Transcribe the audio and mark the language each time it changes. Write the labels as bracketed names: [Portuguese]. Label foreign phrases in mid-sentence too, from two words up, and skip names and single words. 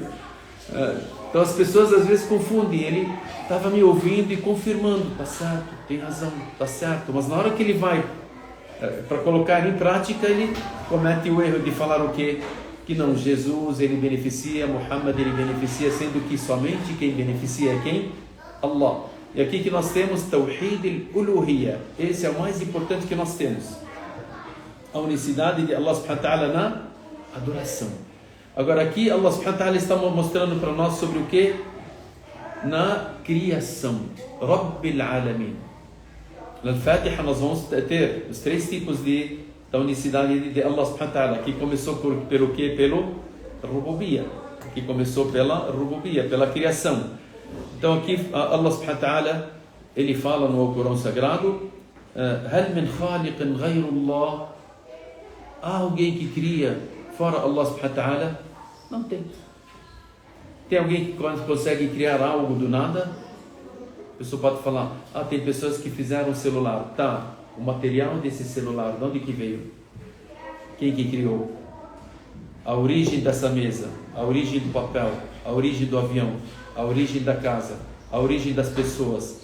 [Portuguese] Então as pessoas às vezes confundem. Ele estava me ouvindo e confirmando, tá certo, tem razão, tá certo. Mas na hora que ele vai para colocar em prática, ele comete o erro de falar o quê? Que não, Jesus ele beneficia, Muhammad ele beneficia, sendo que somente quem beneficia é quem? Allah. E aqui que nós temos [Arabic] توحيد الألوهية. [Portuguese] Esse é o mais importante que nós temos. A unicidade de Allah [Arabic] سبحانه وتعالى [Portuguese] na adoração. Agora aqui Allah [Arabic] سبحانه وتعالى [Portuguese] está mostrando para nós sobre o que? Na criação. [Arabic] رب العالمين. [Portuguese] Na Fatiha nós vamos ter os 3 tipos da unicidade de Allah [Arabic] سبحانه وتعالى, [Portuguese] que começou pelo que? Pelo Rububiyya. Que começou pela Rububiyya, pela criação. Então aqui Allah [Arabic] سبحانه وتعالى, [Portuguese] ele fala no Corão Sagrado, [Arabic] هل من خالق غير الله. [Portuguese] Há alguém que cria fora Allah [Arabic] سبحانه وتعالى? [Portuguese] Não tem. Tem alguém que consegue criar algo do nada? A pessoa pode falar, tem pessoas que fizeram um celular. Tá, o material desse celular, de onde que veio? Quem que criou? A origem dessa mesa, a origem do papel, a origem do avião, a origem da casa, a origem das pessoas.